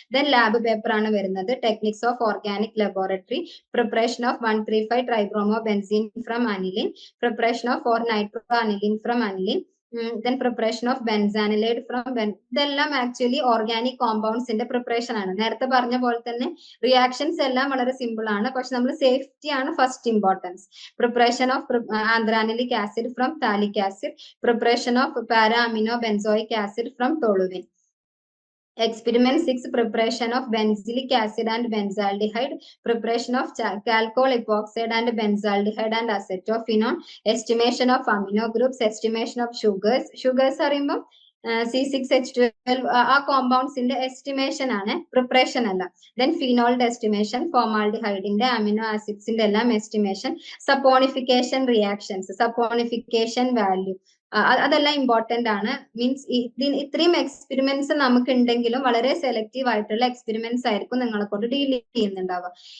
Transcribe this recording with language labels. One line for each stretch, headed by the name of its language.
English: Then lab paper ആണ് വരുന്നത്. Techniques of organic laboratory, preparation of 135 tribromo benzene from aniline, preparation of 4 nitro aniline from aniline, then preparation of benzanilide from
Malayalam: ഇതെല്ലാം actually organic കോമ്പൗണ്ട്സിന്റെ preparation ആണ്. നേരത്തെ പറഞ്ഞ പോലെ തന്നെ reactions എല്ലാം വളരെ സിമ്പിൾ ആണ്, പക്ഷെ നമ്മൾ സേഫ്റ്റി ആണ് first importance.
English: Preparation of anthranilic acid from phthalic acid, preparation of para amino benzoic acid from toluene. Experiment 6, preparation of benzylic acid and benzaldehyde, preparation of chalcol epoxide and benzaldehyde and acetophenone, estimation of amino groups, estimation of sugars
Malayalam: അറിയുമ്പോൾ C6H12 ആ കോമ്പൗണ്ട്സിന്റെ estimation ആണ്, preparation അല്ല. Then ഫിനോളിന്റെ estimation, ഫോമാൽഡിഹൈഡിന്റെ amino ആസിഡ്സിന്റെ എല്ലാം estimation, saponification reactions, saponification value, അതെല്ലാം important ആണ്. Means ഇത്രയും experiments നമുക്ക് ഉണ്ടെങ്കിലും വളരെ സെലക്റ്റീവ് ആയിട്ടുള്ള എക്സ്പെരിമെന്റ്സ് ആയിരിക്കും നിങ്ങളെ കൊണ്ട് ഡീൽ ചെയ്യുന്നുണ്ടാവുക.